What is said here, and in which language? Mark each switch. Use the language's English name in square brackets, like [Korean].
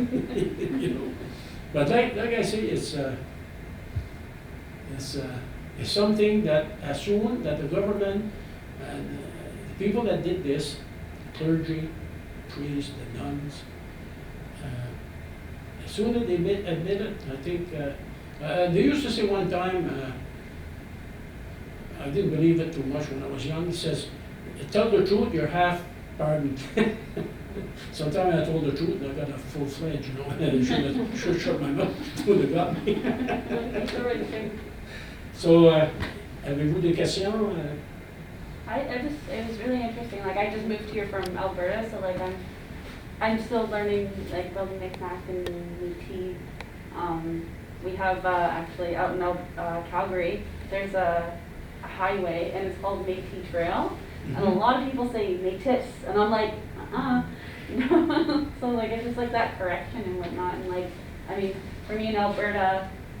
[English] But like I say, it's something that as soon that the government and the people that did this, the clergy, the priests, the nuns, as soon as they admit it, I think, they used to say one time, I didn't believe it too much when I was young, he says, tell the truth, you're half pardoned. Sometimes I told the truth and I got a full-fledged, and I should have shut my mouth, would have got me. That's the right thing. [French] So, avez-vous des questions? [English] It was really interesting. Like, I just moved here from Alberta, so like I'm still learning like building Mi'kmaq and Métis. We have actually out in Calgary, there's a highway and it's called Métis Trail, and a lot of people say Métis, and I'm like, so like it's just like that correction and whatnot, and like, I mean, for me in Alberta,